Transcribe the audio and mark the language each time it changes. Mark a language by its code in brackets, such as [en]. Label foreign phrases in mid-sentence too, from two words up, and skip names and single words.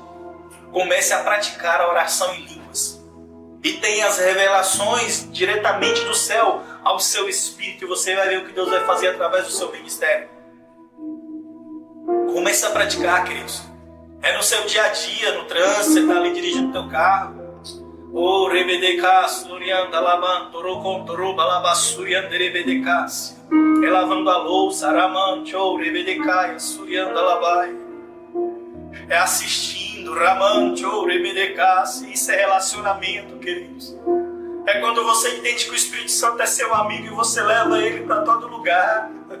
[pt] Comece a praticar a oração em línguas e tenha as revelações diretamente do céu ao seu espírito, e você vai ver o que Deus vai fazer através do seu ministério. Comece a praticar, queridos. É no seu dia a dia, no trânsito, você está ali dirigindo o teu carro. Oh, rebedeka, surianda laban, torocon, toroba, labassurianda, rebedeka. É lavando a louça, aramante, oh, rebedeka, surianda labai. É assistindo, ramante, oh, rebedeka. Isso é relacionamento, queridos. É quando você entende que o Espírito Santo é seu amigo e você leva ele para todo lugar.